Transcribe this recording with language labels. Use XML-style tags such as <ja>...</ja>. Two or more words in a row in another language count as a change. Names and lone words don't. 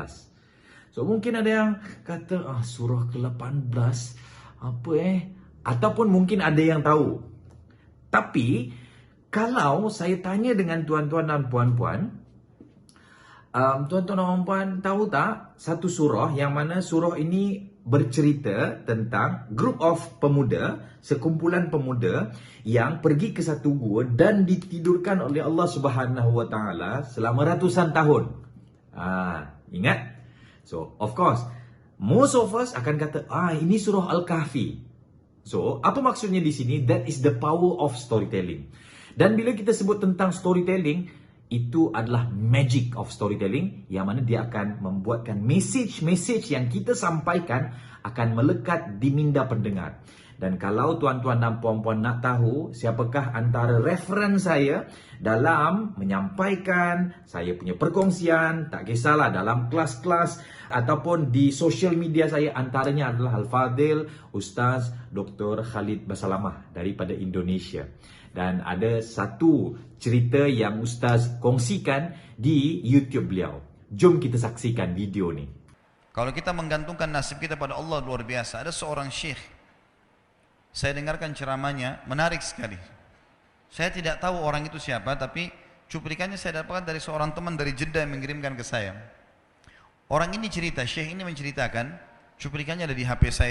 <ms>So, mungkin ada yang kata, surah ke-18 apa Ataupun mungkin ada yang tahu. Tapi kalau saya tanya dengan tuan-tuan dan puan-puan, tuan-tuan dan puan tahu tak satu surah yang mana surah ini bercerita tentang</ms> <en>group of</en> <ms>pemuda, sekumpulan pemuda yang pergi ke satu gua dan ditidurkan oleh</ms> <ar>الله سبحانه وتعالى</ar> <ms>selama ratusan tahun. Ingat?</ms> <en>So, of course, most of us</en> <ms>akan kata, ini surah Al-Kahfi. So, apa maksudnya di sini?</ms> <en>That is the power of storytelling.</en> <ms>Dan bila kita sebut tentang storytelling, itu adalah</ms> <en>magic of storytelling,</en> <ms>yang mana dia akan membuatkan message yang kita sampaikan akan melekat di minda pendengar. Dan kalau tuan-tuan dan puan-puan nak tahu siapakah antara referen saya dalam menyampaikan saya punya perkongsian, tak kisahlah dalam kelas-kelas ataupun di</ms> <en>social media</en> <ms>saya, antaranya adalah Al-Fadhil Ustaz Dr. Khalid Basalamah daripada Indonesia. Dan ada satu cerita yang Ustaz kongsikan di YouTube beliau. Jom kita saksikan video ni.</ms> <id>Kalau kita menggantungkan nasib kita pada Allah, luar biasa. Ada seorang syekh, saya dengarkan ceramahnya, menarik sekali. Saya tidak tahu orang itu siapa, tapi cuplikannya saya dapatkan dari seorang teman dari Jeddah yang mengirimkan ke saya. Orang ini cerita, syekh ini menceritakan, cuplikannya ada di HP saya.</id>